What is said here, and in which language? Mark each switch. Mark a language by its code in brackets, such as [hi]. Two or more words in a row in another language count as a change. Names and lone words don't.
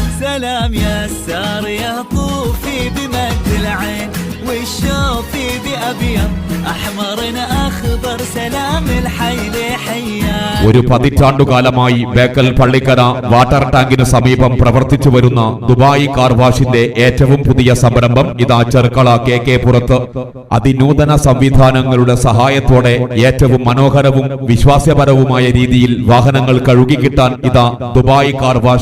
[ar] سلام يا سار يا طوفي بمد العين والشوفي بأبيض أحمر أخضر سلام الحي لحيان. [ml] ഒരു പതിറ്റാണ്ടുകാലമായി ബേക്കൽ പള്ളിക്കര വാട്ടർ ടാങ്കിന് സമീപം പ്രവർത്തിച്ചു വരുന്ന ദുബായ് കാർ വാഷിന്റെ ഏറ്റവും പുതിയ സംരംഭം ഇതാ ചെർക്കള KK പുറത്ത്. അതിനൂതന സംവിധാനങ്ങളുടെ സഹായത്തോടെ ഏറ്റവും മനോഹരവും വിശ്വാസപരവുമായ രീതിയിൽ വാഹനങ്ങൾ കഴുകിക്കിട്ടാൻ ഇതാ ദുബായ് കാർ വാഷ്.